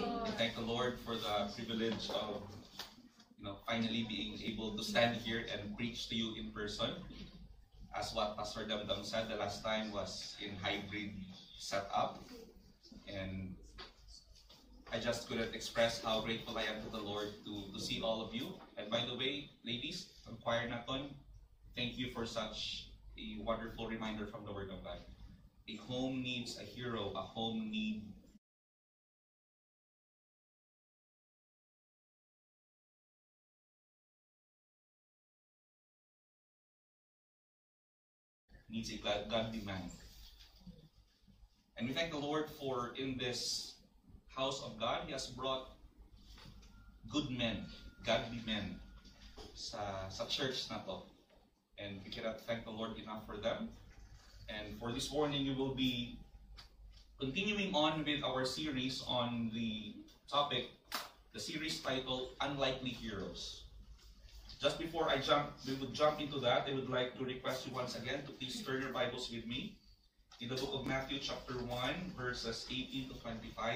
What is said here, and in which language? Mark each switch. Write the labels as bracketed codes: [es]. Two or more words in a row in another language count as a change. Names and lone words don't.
[en] I thank the Lord for the privilege of finally being able to stand here and preach to you in person. As what Pastor Damdam said, the last time was in hybrid setup. And I just couldn't express how grateful I am to the Lord to see all of you. And by the way, ladies, [hil] ang choir naton, [en] thank you for such a wonderful reminder from the Word of God. A home needs a hero, a home needs a godly man. And we thank the Lord for in this house of God, He has brought good men, godly men [hil] sa church na to. [en] And we cannot thank the Lord enough for them. And for this morning, we will be continuing on with our series on the topic, the series titled Unlikely Heroes. Just before we would jump into that, I would like to request you once again to please turn your Bibles with me in the book of Matthew chapter 1, verses 18 to 25.